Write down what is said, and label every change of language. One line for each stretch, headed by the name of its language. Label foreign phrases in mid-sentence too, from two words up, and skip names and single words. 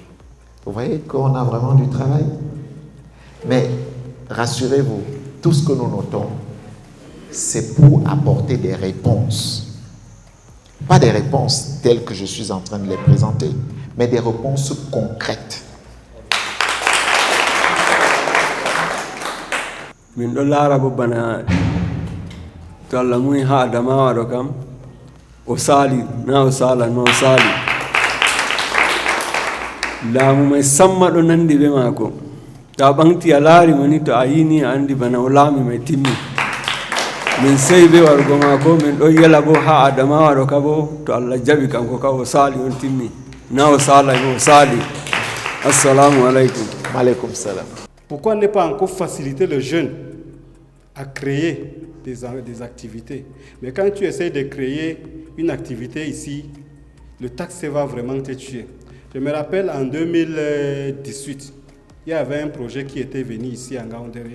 French: Vous voyez qu'on a vraiment du travail. Mais rassurez-vous, tout ce que nous notons, c'est pour apporter des réponses. Pas des réponses telles que je suis en train de les présenter, mais des réponses concrètes.
Fula: Min ɗo laara bo bana to Allah muni ha Adamawa ɗo kam o saali na o sala no o saali laamu may samma ɗo nandi ɓe maako to a ɓangti a laari mo ni to a yini a andi bana o laami may timmi min sey ɓe warugo maako min ɗo yela bo ha Adamawa ɗo ka bo to Allah jaɓi kanko ka o saali on timmi na o sala o saali.
Arabic: السلام عليكم. عليكم السلام.
French: Pourquoi ne pas encore faciliter le jeune à créer des activités? Mais quand tu essaies de créer une activité ici, le taxe va vraiment te tuer. Je me rappelle en 2018, il y avait un projet qui était venu ici en Gaoundéré.